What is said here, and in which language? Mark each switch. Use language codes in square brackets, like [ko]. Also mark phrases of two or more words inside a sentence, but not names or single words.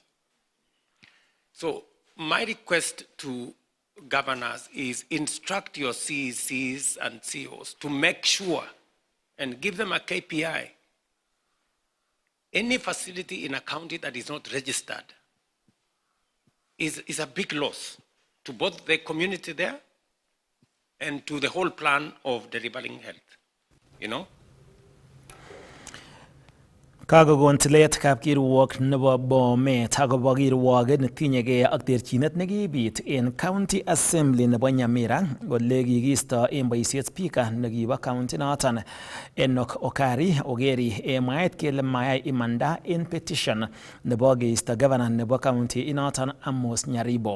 [en] So my request to governors is instruct your CECs and CEOs to make sure and give them a KPI. Any facility in a county that is not registered is a big loss to both the community there and to the whole plan of delivering health, you know? [kln] Kakokon tilet kapkirwok nebo Bomet akobo kirwoket netinyegei ak terchinet nekibit en [en] County Assembly [kln] nebo Nyamira kole kikisto en boisiet speaker nekibo county noton Enoch Okari Ogeri en mwaet kele mayai imanda en petition nebo keisto governor nebo county inoton Amos Nyaribo.